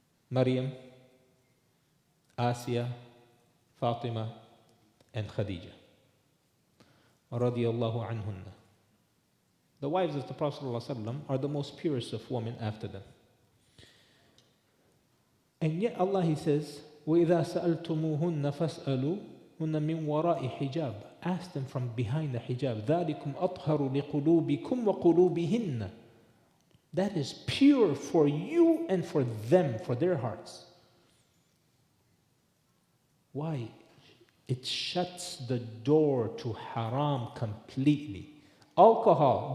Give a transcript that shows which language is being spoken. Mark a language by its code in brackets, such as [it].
[en] Maryam, Asiya, Fatima, and Khadija. [ar] Radiyallahu anhunna. [en] The wives of the Prophet ﷺ are the most purest of women after them. And yet Allah, He says, [ar] وَإِذَا سَأَلْتُمُوهُنَّ فَاسْأَلُوهُنَّ مِنْ وَرَاءِ حِجَابٍ. [en] Ask them from behind the hijab. [ar] ذَلِكُمْ أَطْهَرُ لِقُلُوبِكُمْ وَقُلُوبِهِنَّ. [en] That is pure for you and for them, for their hearts. Why? It shuts the door to haram completely. Alcohol.